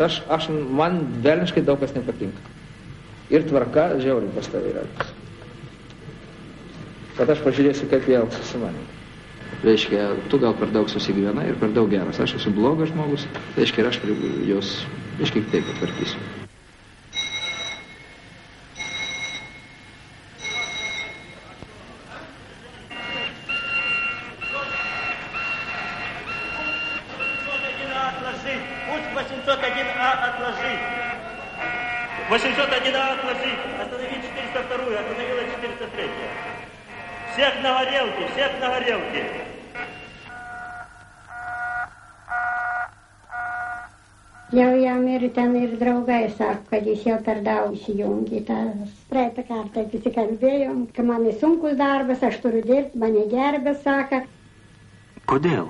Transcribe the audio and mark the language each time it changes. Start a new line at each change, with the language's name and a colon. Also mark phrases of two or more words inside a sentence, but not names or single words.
Lithuanian: Man velniškai daug kas nepatinka. Ir tvarka žiauriai pas tavai yra. Kad aš pažiūrėsiu, kaip jie elgsis su manim. Reiškia, tu gal per daug susigyvenai ir per daug geras. Aš esu blogas žmogus, reiškia, ir aš jos, reiškia, taip patvarkysiu.
Russian: Путь 801А отложи. 801А отложи. Останови 402-ю, остановила 403-ю. Всех на горелке, всех на горелке.
Lithuanian: Jau jam ir ten ir draugai sako, kad jis jau per daug įsijungi. Praeitą kartą pasikalbėjom, kad man sunkus darbas, aš turiu dirbti, mane gerbė, sako. Kodėl?